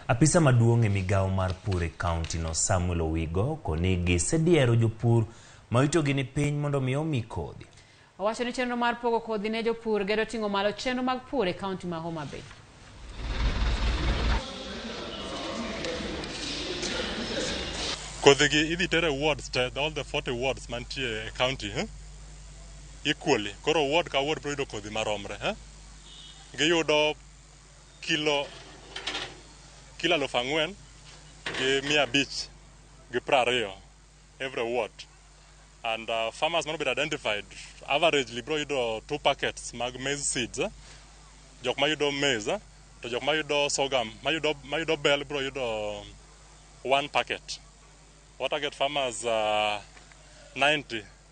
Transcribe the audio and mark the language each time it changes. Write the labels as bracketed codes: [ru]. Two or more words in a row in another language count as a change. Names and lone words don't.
[luo] Apisa maduong' e Migao mar pur e kaunti no Samuel Owigo koni gisediero jopur ma itogi ni piny mondo mi omi kodhi. Owacho ni chenro mar pogo kodhi ne jopur gedo ting'o malo chenro mag pur e kaunti ma Homa Bay. Kodhi gi idhi tere wards, [en] all the 40 wards [luo] mantie e [en] county, equally. [luo] Koro ward ka ward proido kodhi maromre, giyudo kilo 4,500 gi 500 gi 20 [en] every ward. And farmers must be identified. Averagely, bro, you do 2 packets mag maize seeds. [luo] Jok ma yudo maize, to jok ma yudo sorghum, ma yudo bell, [en] bro, you do 1 packet. What I get farmers 90